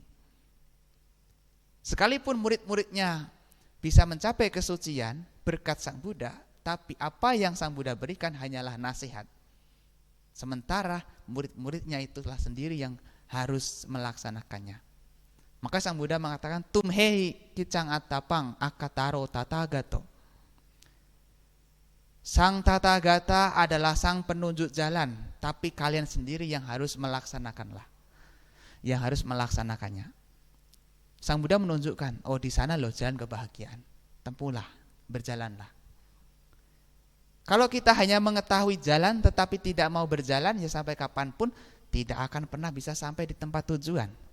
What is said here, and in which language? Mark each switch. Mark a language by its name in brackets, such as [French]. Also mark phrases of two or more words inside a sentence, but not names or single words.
[Indonesian] Sekalipun murid-muridnya bisa mencapai kesucian berkat Sang Buddha, tapi apa yang Sang Buddha berikan hanyalah nasihat. Sementara murid-muridnya itulah sendiri yang harus melaksanakannya. Maka Sang Buddha mengatakan [Pali] tumhehi kicang atapang akataro tatagato. [Indonesian] Sang Tathagata adalah sang penunjuk jalan, tapi kalian sendiri yang harus melaksanakannya. Sang Buddha menunjukkan, oh di sana loh jalan kebahagiaan. Tempuhlah, berjalanlah. Kalau kita hanya mengetahui jalan tetapi tidak mau berjalan, ya sampai kapanpun tidak akan pernah bisa sampai di tempat tujuan.